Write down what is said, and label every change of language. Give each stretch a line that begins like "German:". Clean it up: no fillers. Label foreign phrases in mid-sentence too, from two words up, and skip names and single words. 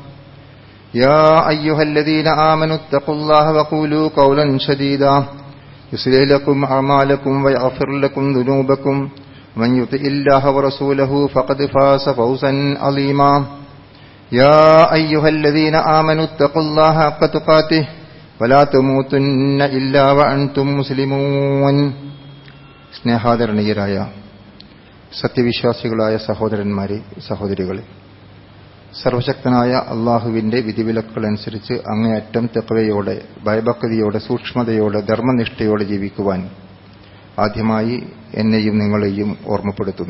Arabic: يا أيها الذين آمنوا اتقوا الله وقولوا قولا سديدا يصلح لكم أعمالكم ويغفر لكم ذنوبكم من يطع الله ورسوله فقد فاز فوزا عظيما يا أيها الذين آمنوا اتقوا الله حق تقاته ولا تموتن إلا وأنتم مسلمون.
Malayalam: സ്നേഹാദരണീയരായ സത്യവിശ്വാസികളായ സഹോദരന്മാരെ, സഹോദരികളെ, സർവശക്തനായ അള്ളാഹുവിന്റെ വിധിവിലക്കുകളനുസരിച്ച് അങ്ങേയറ്റം തഖ്വയോടെ, ഭയഭക്തിയോടെ, സൂക്ഷ്മതയോടെ, ധർമ്മനിഷ്ഠയോടെ ജീവിക്കുവാൻ ആദ്യമായി എന്നെയും നിങ്ങളെയും ഓർമ്മപ്പെടുത്തുന്നു.